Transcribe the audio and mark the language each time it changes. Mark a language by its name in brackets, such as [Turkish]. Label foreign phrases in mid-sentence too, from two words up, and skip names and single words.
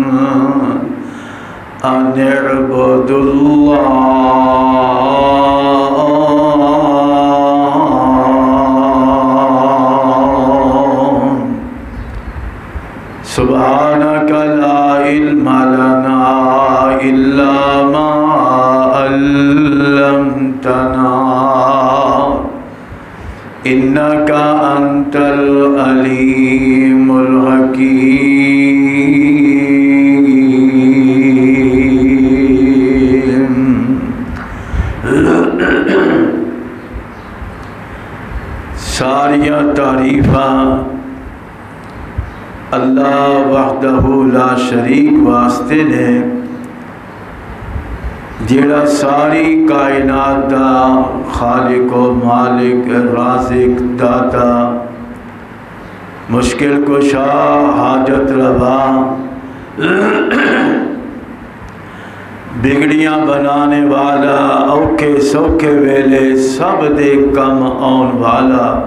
[Arabic] أَنِ اعْبُدُوا اللَّهَ سبحانك لا علم لنا إلا ما علمتنا إنك أنت العليم الحكيم [Punjabi] ساریاں تعریفاں [Arabic] اللہ وحدہ لا شریک [Punjabi] واسطے نے جیڑا ساری کائنات دا خالق و مالک رازق داتا مشکل کشا حاجت روا بگڑیاں بنانے والا، اوکھے سوکھے ویلے سب دے کم آن والا،